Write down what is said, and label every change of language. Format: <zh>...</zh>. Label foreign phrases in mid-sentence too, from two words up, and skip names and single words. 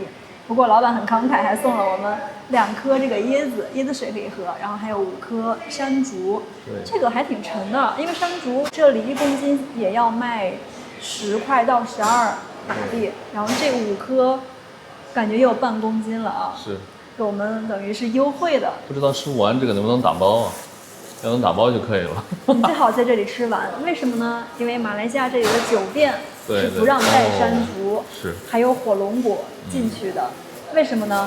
<zh>不過老闆很慷慨，還送了我們2顆這個椰子水可以喝，然後還有5顆山竹，這個還挺沉的，因為山竹這裡1公斤也要賣10塊到12馬幣，然後這5顆感覺也有半公斤了啊，是，給我們等於是優惠的。不知道吃不完這個能不能打包啊？要能打包就可以了。你最好在这里吃完，为什么呢？因为马来西亚这里的酒店是不让带山竹，是还有火龙果进去的。为什么呢？</zh>